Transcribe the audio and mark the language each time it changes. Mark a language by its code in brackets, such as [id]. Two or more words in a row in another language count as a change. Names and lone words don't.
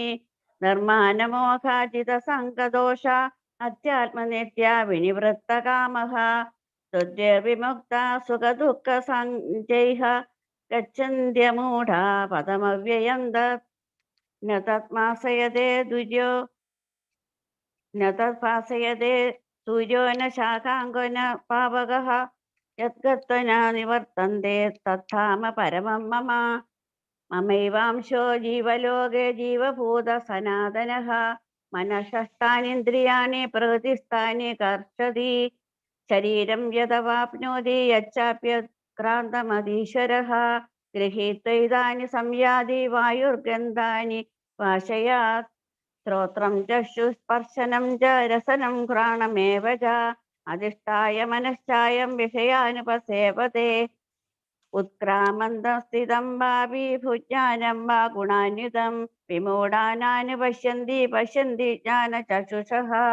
[sa] നിർമാനമോഹാജിത സംഗദോഷ അധ്യാത്മനിത്യ വിനിവൃത്തകാമഃ തുര്യർവിമുക്ത സുഖദുഃഖ സഞ്ജൈഃ ഗച്ഛന്ത്യമൂഢാ പദമവ്യയം ന തത്മാസയതേ ദുര്യോ ന തത്പാസയതേ സൂര്യോ ന ശാഖാങ്കോ ന പാവകഃ യദ്ഗത്വന നിവർത്തന്തെ തത്ധാമ പരമം മമ മമൈവാംശോ ജീവലോകേ ജീവഭൂത സനാതനഃ മനഃഷ്ഠാനീന്ദ്രിയാണി പ്രകൃതിസ്ഥാനി കർഷതി ശരീരം യദവാപ്നോതി യച്ചാപ്യക്രാന്തമധീശ്വരഃ ഗൃഹീത്വൈതാനി സംയാതി വായുർഗന്ധാനി വാശയാത് ശ്രോത്രം ചക്ഷുസ്പർശനം ച രസനം ഘ്രാണമേവ ച അധിഷ്ഠായ മനശ്ചായം വിഷയാനുപസേവതേ ഉത്ക്രാമന്തം സ്ഥിതം വാപി ഭുജ്ഞാനം വാ ഗുണാന്വിതം വിമൂഢാനാനി പശ്യന്തി പശ്യന്തി ജ്ഞാനചക്ഷുഷഃ.